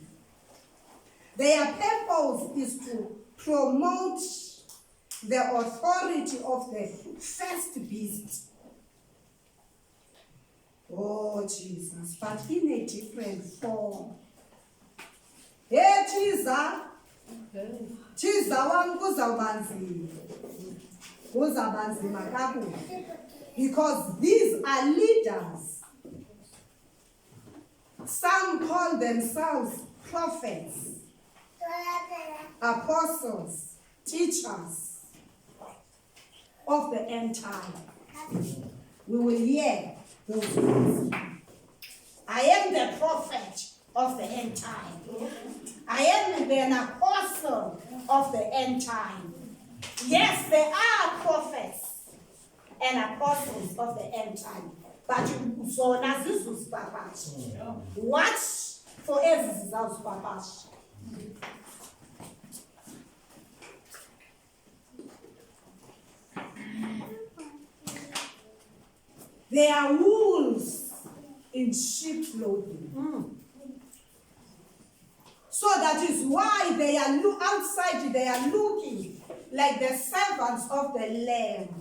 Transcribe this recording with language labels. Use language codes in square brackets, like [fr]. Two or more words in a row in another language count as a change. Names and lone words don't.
[en] Their purpose is to promote the authority of the first beast. Oh, Jesus, but in a different form. Hey, Jesus. Jesus [nd] wam kuzawubanzima. kuzaba nzima kakhulu. [en] Because these are leaders. Some call themselves prophets, apostles, teachers of the end time. We will hear those words. I am the prophet of the end time. I am an apostle of the end time. Yes, there are prophets and apostles of the end time. [nd] But zona zizuzipapasha. [en] Watch for [nd] ezi zizawuzipapasha. [en] They are wolves in sheep clothing. So that is why they are outside, they are looking like the servants of the Lamb.